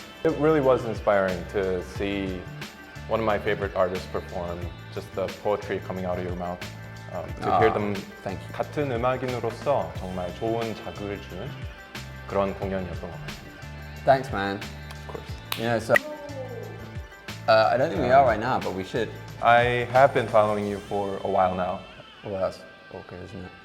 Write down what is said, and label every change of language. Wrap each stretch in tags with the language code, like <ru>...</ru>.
<en>It really was inspiring to see one of my favorite artists perform, just the poetry coming out of your mouth. To hear them thank you.</en> <ko>같은 음악인으로서 정말 좋은 자극을 주는 그런 공연이었던 것 같습니다.</ko> <en>Thanks, man. Of course. Yeah, so I don't think we are right now, but we should. I have been following you for a while now. Well, that's awkward, isn't it?</en>